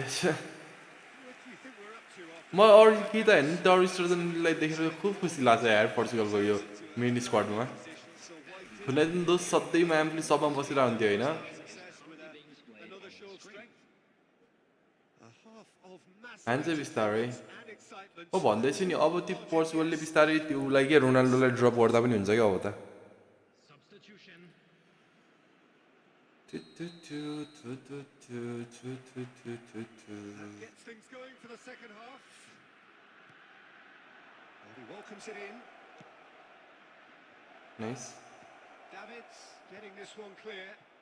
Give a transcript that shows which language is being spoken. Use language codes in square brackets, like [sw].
[en] What do you think we're up to after [ne] म अरू केही त होइन तर स्टर्जनलाई देखेर खुब खुसी लाग्छ यार पोर्चुगलको यो मेन स्क्वाडमा. हुन त दोस्त सधैँ आफूले सबमा बसिरहेको हुन्थ्यो होइन. [en] Success with another show of strength. a half of massive [ne] हान्छ बिस्तारै. [en] and excitement? [ne] म भन्दैछु नि अब त्यो पोर्चुगलले बिस्तारै त्यो उसलाई के रोनाल्डोलाई ड्रप गर्दा पनि हुन्छ क्या अब त. [en] Substitution. Gets things going for the second half. And he welcomes it in. Nice. Davids getting this one clear.